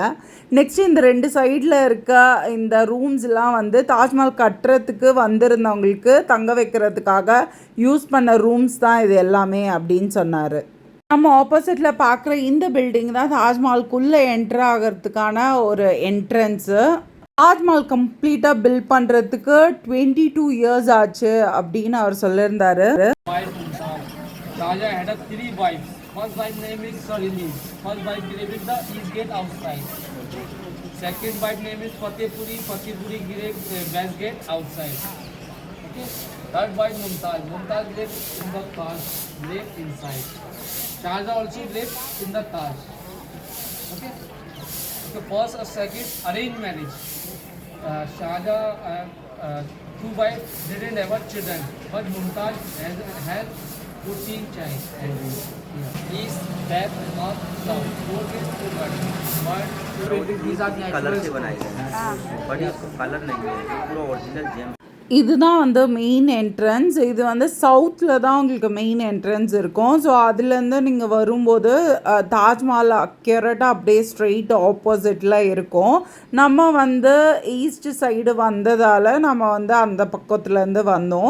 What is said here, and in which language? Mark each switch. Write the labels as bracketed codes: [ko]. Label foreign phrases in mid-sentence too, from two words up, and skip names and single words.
[ta] நெக்ஸ்ட் இந்த 2 சைடில் இருக்க இந்த ரூம்ஸ்லாம் வந்து தாஜ்மஹால் கட்டுறதுக்கு வந்திருந்தவங்களுக்கு தங்க வைக்கிறதுக்காக யூஸ் பண்ண ரூம்ஸ் தான் இது எல்லாமே அப்படின்னு சொன்னார். நம்ம ஆப்போசிட்டில் பார்க்குற இந்த பில்டிங் தான் தாஜ்மஹாலுக்குள்ளே என்ட்ரு ஆகிறதுக்கான ஒரு என்ட்ரன்ஸு. தாஜ்மஹால் [en] completely build [ta] பண்ணுறதுக்கு 22 years ஆச்சு அப்படின்னு அவர் சொல்லியிருந்தார். [en] Raja had 3 wives. First wife name is Sarini. First wife gave the east gate outside. Second wife name is Fatehpuri. Fatehpuri gave west gate outside. Okay. Third wife Mumtaz. Mumtaz lived in the Taj, lived inside. Shahjahan also lived in the Taj. Okay. The first or second arranged marriage. Shahjahan 2 wives didn't have children, but Mumtaz has 14 child. East, west, north, south. 4 kids, 2 girls. these are [hi] कलर से बनाए गए हैं, बट इसको कलर नहीं है, पूरा ओरिजिनल जेम. [ta] இதுதான் வந்து [en] main entrance. [ta] இது வந்து சவுத்தில் தான் உங்களுக்கு [en] main entrance [ta] இருக்கும். ஸோ அதுலேருந்து நீங்கள் வரும்போது தாஜ்மஹால் அக்யூரேட்டாக அப்படியே [en] straight opposite [ta] இருக்கும். நம்ம வந்து [en] east side [ta] வந்ததால் நம்ம வந்து அந்த பக்கத்துலேருந்து வந்தோம்.